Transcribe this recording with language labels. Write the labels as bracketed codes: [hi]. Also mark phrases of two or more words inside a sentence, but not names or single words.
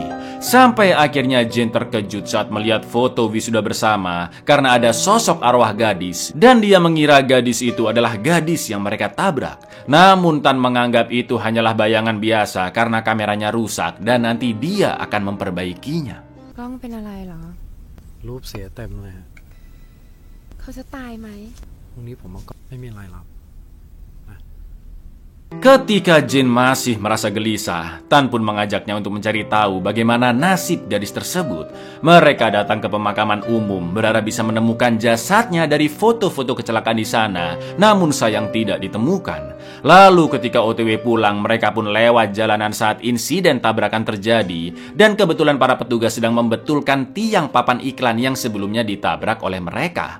[id] Sampai akhirnya Jin terkejut saat melihat foto wisuda bersama karena ada sosok arwah gadis. Dan dia mengira gadis itu adalah gadis yang mereka tabrak. Namun Tan menganggap itu hanyalah bayangan biasa karena kameranya rusak dan nanti dia akan memperbaikinya. [th] กล้องเป็นอะไรเหรอ รูปเสียเต็มเลยฮะ เขาจะตายไหม พรุ่งนี้ผมเอาก็ไม่มีอะไรหรอกนะ [id] Ketika Jin masih merasa gelisah, Tan pun mengajaknya untuk mencari tahu bagaimana nasib gadis tersebut. Mereka datang ke pemakaman umum, berharap bisa menemukan jasadnya dari foto-foto kecelakaan di sana, namun sayang tidak ditemukan. Lalu ketika OTW pulang, mereka pun lewat jalanan saat insiden tabrakan terjadi, dan kebetulan para petugas sedang membetulkan tiang papan iklan yang sebelumnya ditabrak oleh mereka.